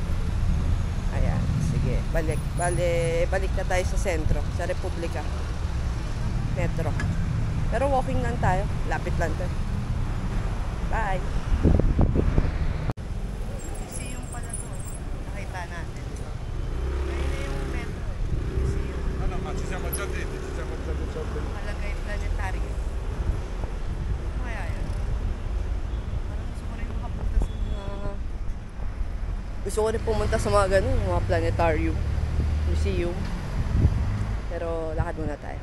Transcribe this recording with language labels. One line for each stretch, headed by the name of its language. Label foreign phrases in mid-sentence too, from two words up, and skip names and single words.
Filipino: Ayan. Sige. Balik na tayo sa sentro. Sa Republika. Metro. Pero walking lang tayo. Lapit lang to. Bye! Museum pala to. Nakita natin. Ayun na yung metro. Museum.
Italian: No, ma ci siamo già detti.
Filipino: Malagay planetarium. Ano kaya yun? Parang gusto ko rin makapunta sa mga... Gusto ko rin pumunta sa mga ganun, mga planetarium, museum. Pero lakad muna tayo.